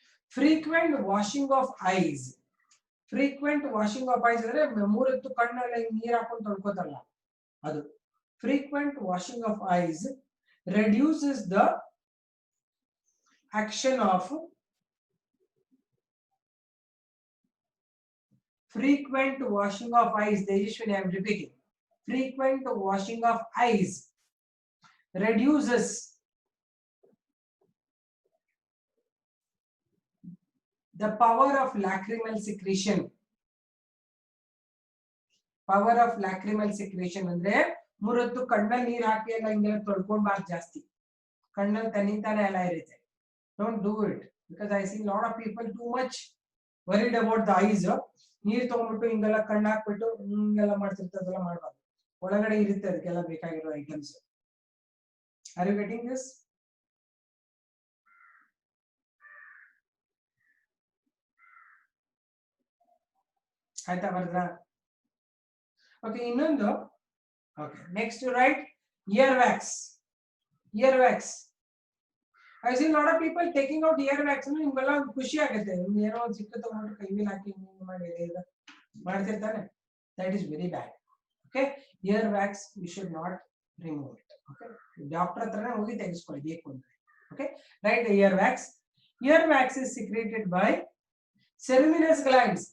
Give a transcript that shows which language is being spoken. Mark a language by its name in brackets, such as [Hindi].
[English] frequent washing of eyes. frequent washing of eyes [Kannada] ಅಂದ್ರೆ ಮೂರತ್ತು ಕಣ್ಣೆಲ್ಲ ನೀರು ಹಾಕೊಂಡು ತೊಳ್ಕೋತಲ್ಲ ಅದು. [English] frequent washing of eyes reduces the action of frequent washing of eyes. They usually I am repeating. Frequent washing of eyes reduces the power of lacrimal secretion. Power of lacrimal secretion [Kannada] ಅಂದ್ರೆ ಮೂರತ್ತು ಕಣ್ಣಲ್ಲಿ ನೀರು ಹಾಕಿ ಎಲ್ಲ ಹಿಂಗೆಲ್ಲ ತೊಳ್ಕೊಂಡ್ಬಾರ್ದು ಜಾಸ್ತಿ. ಕಣ್ಣಲ್ಲಿ ತನಿತಾನೆ ಎಲ್ಲ ಇರುತ್ತೆ. [English] Don't do it because I see a lot of people too much worried about the eyes. [Kannada] ನೀರು ತಗೊಂಡ್ಬಿಟ್ಟು ಹಿಂಗೆಲ್ಲ ಕಣ್ಣು ಹಾಕ್ಬಿಟ್ಟು ಹಿಂಗೆಲ್ಲ ಮಾಡ್ತಿರ್ತದೆಲ್ಲ ಮಾಡಬಾರ್ದು. ಒಳಗಡೆ ಇರುತ್ತೆ ಅದಕ್ಕೆಲ್ಲ ಬೇಕಾಗಿರೋ items. [English] Are you getting this? [Kannada] ಆಯ್ತಾ ಬರ್ದ್ರಾ? [English] Okay, ಇನ್ನೊಂದು. Okay, next you write ear wax. Ear wax. I see a lot of people taking out ear wax. [Kannada] ನಿಮ್ಗೆಲ್ಲ ಖುಷಿ ಆಗುತ್ತೆ. ಏನೋ ಚಿಕ್ಕ ತಗೊಂಡು ಕೈ ಮೇಲೆ ಹಾಕಿ ಮಾಡಿ ಮಾಡ್ತಿರ್ತಾನೆ. [English] That is very bad. Okay, ear wax you should not remove it. [Kannada] Okay, doctor ಹತ್ರನೇ ಹೋಗಿ ತೆಗೆಸ್ಕೊಳ್ಳಿ ಬೇಕು ಅಂದ್ರೆ. [English] Okay, write the ear wax. Ear wax is secreted by ceruminous glands.